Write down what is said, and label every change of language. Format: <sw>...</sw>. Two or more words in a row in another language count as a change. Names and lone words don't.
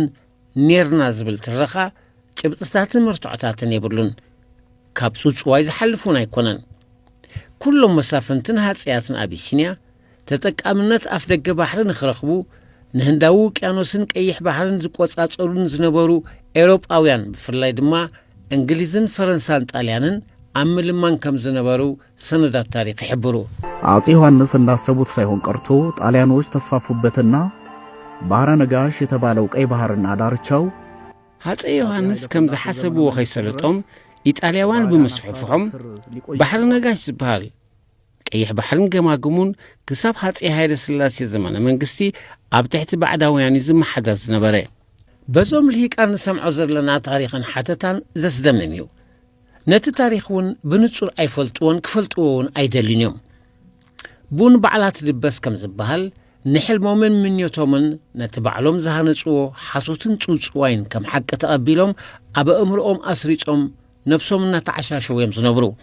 <ti>ኔርና ዝብል ትረኻ ጭብጥታትን መርትዖታትን የብሉን ካብ ጽጽዋይ ዝሓልፉን ኣይኮነን ኩሎም መሳፍንትን ሃጽያትን አቢሲኒያ ተጠቃምነት ኣፍ ደገ ባሕሪ ንኽረኽቡ ንህንዳዊ ውቅያኖስን ቀይሕ ባሕርን ዝቆጻጸሩን ዝነበሩ ኤውሮጳውያን ብፍላይ ድማ እንግሊዝን ፈረንሳን ጣልያንን ኣብ ምልማን ከም ዝነበሩ ሰነዳት ታሪክ ይሕብሩ</ti> <am>አጼ ዮሐንስ እንዳሰቡት ሳይሆን ቀርቶ ጣሊያኖች ተስፋፉበትና ባህረ ነጋሽ የተባለው ቀይ ባህርና ዳርቻው</am> <ti>አጼ ዮሐንስ ከም ዝሓሰብዎ ኸይሰለጦም ኢጣልያውያን ብምስፍሕፍሖም ባህረ ነጋሽ ዝበሃል ቀይሕ ባሕርን ገማግሙን ክሳብ ሃፄ ሃይለ ሥላሴ ዘመነ መንግስቲ ኣብ ትሕቲ ባዕዳውያን ዝመሓደር ዝነበረ በዞም ልሂቃን ንሰምዖ ዘለና ታሪኽን ሓተታን ዘስደምም እዩ ነቲ ታሪኽ እውን ብንጹር ኣይፈልጥዎን ክፈልጥዎን ኣይደልን እዮም ቡን በዓላት ልበስ ከም ዝበሃል ንሕልሞምን ምኞቶምን ነቲ ባዕሎም ዝሃነጽዎ ሓሶትን ጽውጽዋይን ከም ሓቂ ተቐቢሎም ኣብ እምርኦም ኣስሪጾም ነፍሶም እናተዓሻሸው እዮም ዝነብሩ</ti>